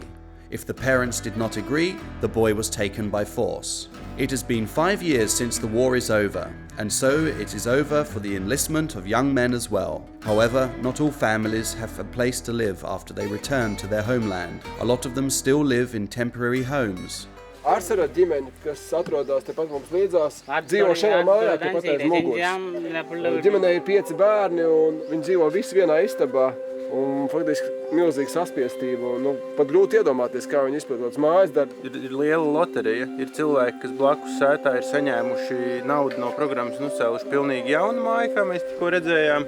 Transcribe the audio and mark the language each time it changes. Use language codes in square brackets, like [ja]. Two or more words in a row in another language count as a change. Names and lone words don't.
[en] If the parents did not agree, the boy was taken by force. It has been 5 years since the war is over, and so it is over for the enlistment of young men as well. However, not all families have a place to live after they return to their homeland. A lot of them still live in temporary homes. [lv] Arsara ģimene, kas atrodas tepat mums līdzās, dzīvo šajā mājā, tepat aiz muguras. Ģimenei ir 5 bērni un viņi dzīvo visi vienā istabā. Un faktiski milzīga saspiestība, un pat grūti iedomāties, kā viņi izpildot mājas darbu. Ir liela loterija, ir cilvēki, kas blakus sētā ir saņēmuši naudu no programmas un uzcēluši pilnīgi jaunu māju, kā mēs tikko redzējām.